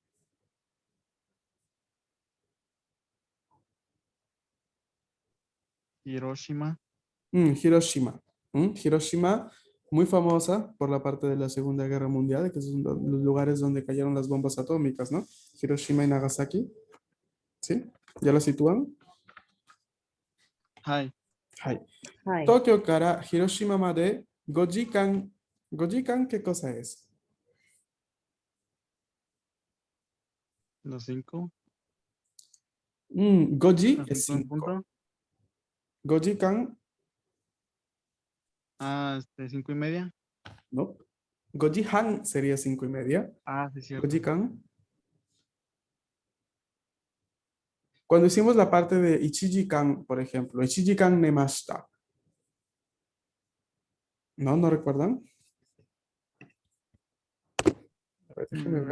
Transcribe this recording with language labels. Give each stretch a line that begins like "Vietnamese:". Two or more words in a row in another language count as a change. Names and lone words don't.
Spanish: Hiroshima. Hiroshima. Hiroshima, muy famosa por la parte de la Segunda Guerra Mundial, que son los lugares donde cayeron las bombas atómicas, ¿no? Hiroshima y Nagasaki, ¿sí? ¿Ya la sitúan?
Japanese: Hai. Hai. はい。東京から広島まで5時間、5時間,
Spanish: ¿qué cosa es? Los 5. Goji Los es 5 en 5. punto. 5時間, Ah, 5:30. no. 5時半 sería 5:30. Ah, sí, cierto. 5時間. Cuando hicimos la parte de Ichijikan, por ejemplo,
Japanese: 一時間寝ました.
Spanish: ¿No? ¿No recuerdan? A ver, déjenme ver.